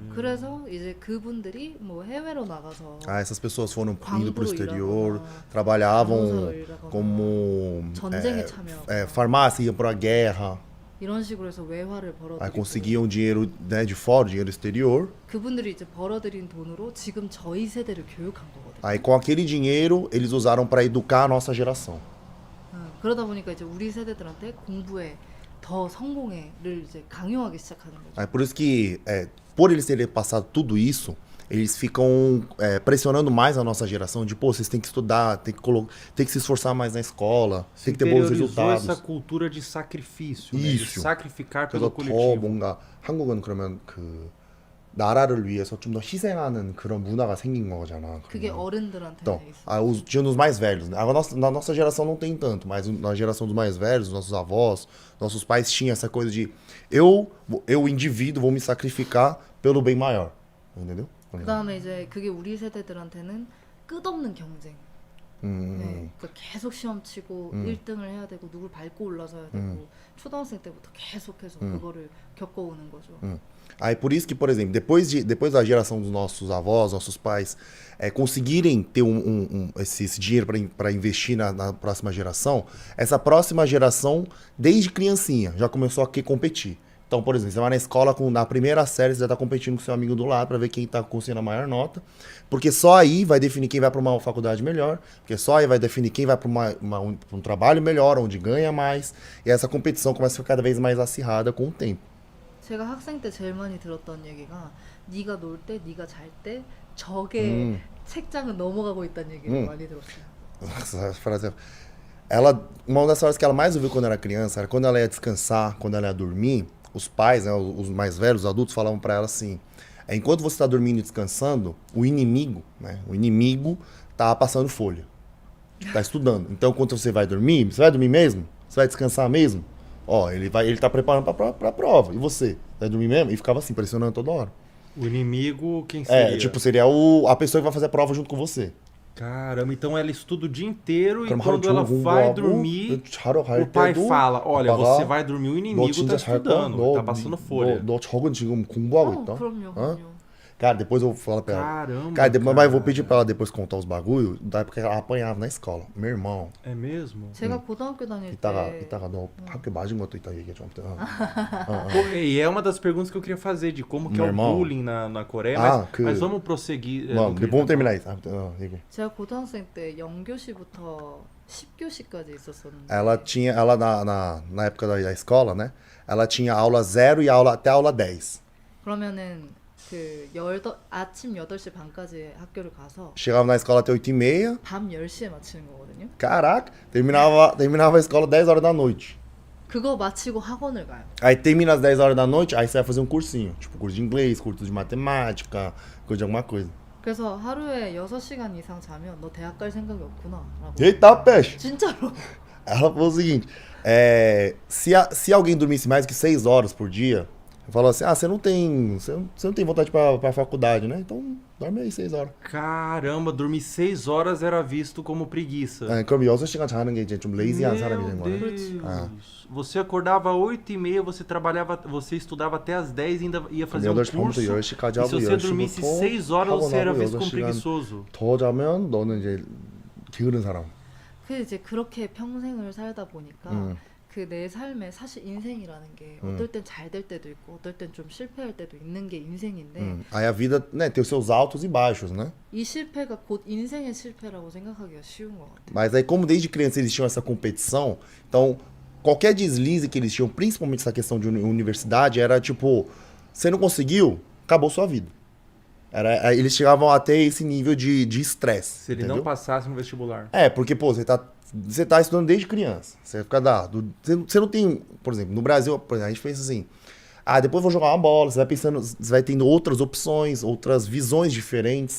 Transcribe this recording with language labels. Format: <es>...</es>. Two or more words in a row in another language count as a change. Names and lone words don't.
<ko>그래서 이제 그분들이 뭐 해외로 나가서</ko> <pt>Essas pessoas foram indo pro</pt> <ko>광부로</ko> <pt>exterior,</pt> <ko>일하거나</ko> <pt>trabalhavam</pt> <ko>간호사로 일하거나</ko> <pt>como</pt> <ko>전쟁에 참여하거나</ko> <pt>farmácia, iam pra guerra,</pt> <ko>이런 식으로 해서 외화를</ko> <pt>aí</pt> <ko>벌어들이고</ko> <pt>conseguiam dinheiro, né, de fora, dinheiro exterior.</pt> <ko>그분들이 이제 벌어들인 돈으로 지금 저희 세대를 교육한 거거든요.</ko> <pt>Aí com aquele dinheiro eles usaram para educar a nossa geração.</pt> <ko>그러다 보니까 이제 우리 세대들한테 공부에 더 성공에를 이제 강요하기 시작하는 거죠.</ko> <pt>Aí por isso que, por eles terem passado tudo isso, eles ficam pressionando mais a nossa geração de, pô, vocês têm que estudar, tem que se esforçar mais na escola, tem que ter bons resultados. essa cultura de sacrifício, né? Isso. De sacrificar pelo</pt> <ko>그래서 더</ko> <pt>coletivo.</pt> <ko>뭔가 한국은 그러면 그 나라를 위해서 좀 더 희생하는 그런 문화가 생긴 거잖아. 그게 그러면. 어른들한테는</ko> <pt>Então,</pt> <ko>있어.</ko> <pt>tinha nos mais velhos. Né? Na nossa geração não tem tanto, mas na geração dos mais velhos, nossos avós, nossos pais tinham essa coisa de eu indivíduo, vou me sacrificar pelo bem maior. Entendeu?</pt> <ko>그다음에 이제 그게 우리 세대들한테는 끝없는 경쟁. 네, 그러니까 계속 시험 치고 1등을 해야 되고 누굴 밟고 올라서야 되고 초등학생 때부터 계속해서 그거를 겪어오는 거죠.</ko> <pt>Aí por isso que, por exemplo, depois da geração dos nossos avós, nossos pais, conseguirem ter esse dinheiro para investir na próxima geração, essa próxima geração, desde criancinha, já começou a competir. Então, por exemplo, você vai na escola, na primeira série, você já está competindo com seu amigo do lado para ver quem está conseguindo a maior nota, porque só aí vai definir quem vai para uma faculdade melhor, porque só aí vai definir quem vai para um trabalho melhor, onde ganha mais, e essa competição começa a ficar cada vez mais acirrada com o tempo.</pt> <ko>제가 학생 때 제일 많이 들었던 얘기가 네가 놀 때, 네가 잘 때 적의 책장은 넘어가고 있다는 얘기를 많이 들었어요.</ko> <pt>Essa frase, uma das frases que ela mais ouviu quando era criança era quando ela ia descansar, quando ela ia dormir, os pais, né, os mais velhos, os adultos, falavam para ela assim: enquanto você está dormindo e descansando, o inimigo tá passando folha, tá estudando. Então, quando você vai dormir mesmo? Você vai descansar mesmo? Ó, ele tá preparando pra prova. E você? Vai dormir mesmo? E ficava assim, pressionando toda hora. O inimigo, quem seria? Tipo, seria a pessoa que vai fazer a prova junto com você. Caramba, então ela estuda o dia inteiro e quando ela vai dormir, o pai fala, olha, você vai dormir, o inimigo tá estudando, tá passando folha.</pt> <ko>너 적은 지금 공부하고 있다. 그럼요.</ko> <pt>Cara, depois eu vou falar pra ela. Caramba, cara, mas eu vou pedir pra ela depois contar os bagulho, da época que ela apanhava na escola. Meu irmão. É mesmo?</pt> <ko>제가 고등학교 다닐 이따가 너 학교 맞은 것도 있다 얘기해 줘.</ko> <pt>E é uma das perguntas que eu queria fazer, de como que é o bullying na Coreia, mas vamos prosseguir. Depois vamos terminar isso.</pt> <ko>제가 고등학생 때 0교시부터 10교시까지 있었었는데</ko> <pt>ela na época da escola, né? Ela tinha aula 0 e até aula 10.</pt> <ko>그러면은 아침 8시 반까지 학교를 가서</ko> <pt>Chegava na escola até 8h30.</pt> <ko>밤 10시에 마치는 거거든요.</ko> <pt>Caraca, terminava a escola 10 horas da noite.</pt> <ko>그거 마치고 학원을 가요.</ko> <pt>Aí termina às 10 horas da noite, aí você vai fazer um cursinho, tipo curso de inglês, curso de matemática, coisa de alguma coisa.</pt> <ko>그래서 하루에 6시간 이상 자면 너 대학 갈 생각이 없구나 라고.</ko> <pt>Eita, peixe!</pt> <ko>진짜로.</ko> <pt>Ela falou o seguinte, se alguém dormisse mais que 6 horas por dia, falou assim, você não tem vontade pra faculdade, né? Então dorme aí 6 horas. Caramba, dormir 6 horas era visto como preguiça.</pt> <ko>그럼 6시간 자는 게 이제 좀 lazy한 사람이 된 거야.</ko> <pt>Você acordava 8h30, você estudava até as 10 e ainda ia fazer um curso. E se você dormisse 6 horas, você era visto como preguiçoso.</pt> <ko>더 자면 너는 이제 게으른 사람. 이제 그렇게 평생을 살다 보니까 그 내 삶에 사실 인생이라는 게 어떨 땐 잘 될 때도 있고 어떨 땐 좀 실패할 때도 있는 게 인생인데</ko> <pt>Aí a vida, né, tem os seus altos e baixos, né?</pt> <ko>이 실패가 곧 인생의 실패라고 생각하기가 쉬운 것 같아요.</ko> <pt>Mas aí como desde criança eles tinham essa competição, então qualquer deslize que eles tinham, principalmente essa questão de universidade, era tipo, você não conseguiu, acabou sua vida. Eles chegavam até esse nível de estresse. Se ele não passasse no vestibular. Porque, pô, você tá estudando desde criança. Você fica você não tem, por exemplo, no Brasil, a gente pensa assim, depois eu vou jogar uma bola, você vai tendo outras opções, outras visões diferentes.</pt>